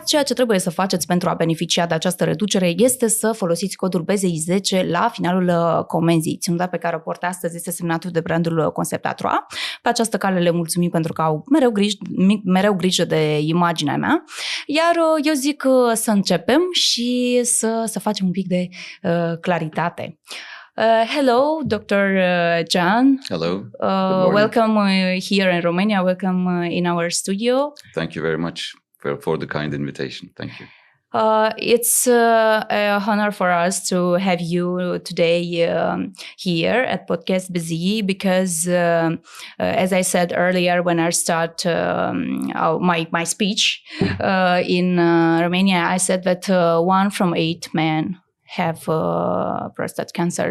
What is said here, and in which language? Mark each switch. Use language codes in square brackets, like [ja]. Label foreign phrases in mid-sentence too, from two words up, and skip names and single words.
[ro] Ceea ce trebuie să faceți pentru a beneficia de această reducere este să folosiți codul BZI10 la finalul comenzii. Ținuta pe care o port astăzi este semnată de brandul Conceptatua. Pe această cale le mulțumim pentru că au mereu grijă de imaginea mea. Iar eu zic să începem și să facem un pic de claritate. [en] Hello, Dr. Can. Hello. Welcome here in Romania. Welcome in our studio. Thank you very much for the kind invitation. Thank you. It's a honor for us to have you today here at Podcast BZI because, as I said earlier when I start my speech in Romania, I said that 1 from 8 men have prostate cancer.